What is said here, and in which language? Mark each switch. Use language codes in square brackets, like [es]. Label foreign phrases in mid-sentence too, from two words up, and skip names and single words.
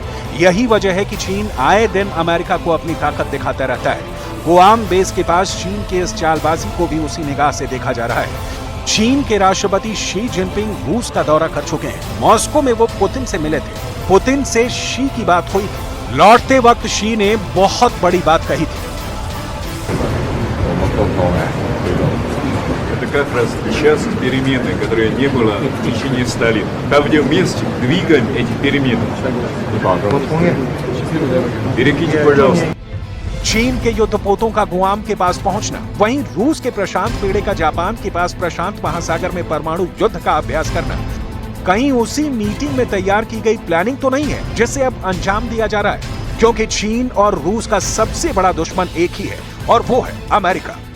[hi] यही वजह है कि चीन आए दिन अमेरिका को अपनी ताकत दिखाता रहता है। गुआम बेस के पास चीन के इस चालबाजी को भी उसी निगाह से देखा जा रहा है। चीन के राष्ट्रपति शी जिनपिंग रूस का दौरा कर चुके हैं। मॉस्को में वो पुतिन से मिले थे। पुतिन से शी की बात हुई थी। लौटते वक्त शी ने बहुत बड़ी बात कही थी। [ru] Это как раз сейчас перемены, которые не было в течение 100 лет. Там, где вместе двигаем эти перемены. Берегите, пожалуйста. [hi] चीन के युद्धपोतों का गुआम के पास पहुंचना, वहीं रूस के प्रशांत बेड़े का जापान के पास प्रशांत महासागर में परमाणु युद्ध का अभ्यास करना, कहीं उसी मीटिंग में तैयार की गई प्लानिंग तो नहीं है जिसे अब अंजाम दिया जा रहा है। क्योंकि चीन और रूस का सबसे बड़ा दुश्मन एक ही है और वो है अमेरिका।